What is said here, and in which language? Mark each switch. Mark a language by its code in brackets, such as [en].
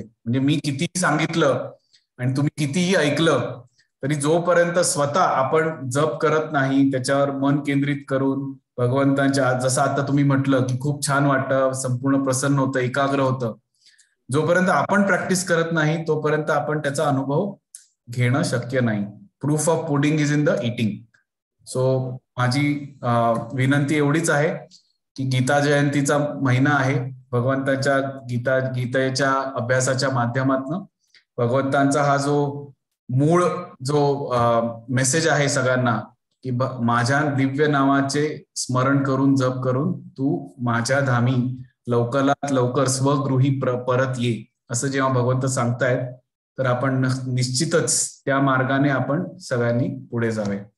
[mr] म्हणजे मी कितीही सांगितलं आणि तुम्ही कितीही ऐकलं तरी जोपर्यंत स्वतः आपण जप करत नाही, त्याच्यावर मन केंद्रित करून भगवंतांच्या, जसं आता तुम्ही म्हटलं की खूप छान वाटतं, संपूर्ण प्रसन्न होतं, एकाग्र होतं, जोपर्यंत आपण प्रॅक्टिस करत नाही तोपर्यंत आपण त्याचा अनुभव घेणं शक्य नाही. [en] Proof of pudding is in the eating. [mr] So माझी विनंती एवढीच आहे की गीता जयंतीचा महिना आहे. भगवंताच्या गीतेच्या अभ्यासाच्या माध्यमातून भगवंतांचा हा जो मूळ जो मेसेज आहे सगळ्यांना की माझ्या दिव्य नावाचे स्मरण करून जप करून तू माझ्या धामी लवकरात लवकर स्वगृही परत ये, असं जेव्हा भगवंत सांगतायत तर आपण निश्चितच त्या मार्गाने आपण सगळ्यांनी पुढे जावे.